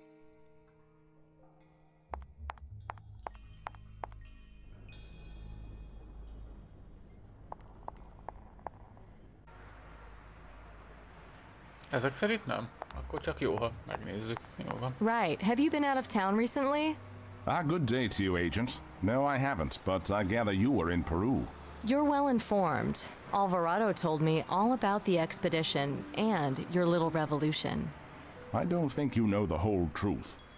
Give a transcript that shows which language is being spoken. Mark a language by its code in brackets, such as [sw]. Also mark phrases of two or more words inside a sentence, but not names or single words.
[hu] Ezek szerint nem? Akkor csak jó, ha megnézzük. Jó van. [en] Right. Have you been out of town recently? Good day to you, Agent. No, I haven't, but I gather you were in Peru. You're well informed. Alvarado told me all about the expedition and your little revolution. I don't think you know the whole truth.